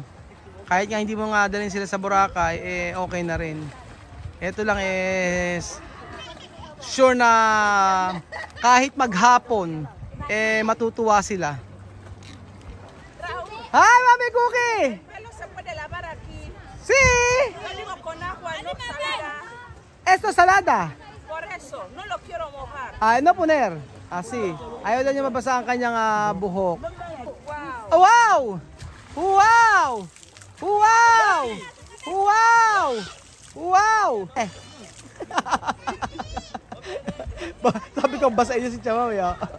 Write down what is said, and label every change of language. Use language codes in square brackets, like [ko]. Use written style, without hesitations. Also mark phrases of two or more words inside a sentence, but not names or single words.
[tl] Kahit nga hindi mo nga dalhin sila sa Boracay, okay na rin. Ito lang sure na kahit maghapon, matutuwa sila. Hi, Mami Cookie! [es] Sí. Yo digo con agua, no salada. Esto salada. Por eso, no lo quiero mojar. No poner. Así. [tl] Ayaw daw niya mabasa ang kanyang buhok. Wow. Wow! Wow! Wow! Wow! Sabi ko, basahin niyo si Chamaw, ya.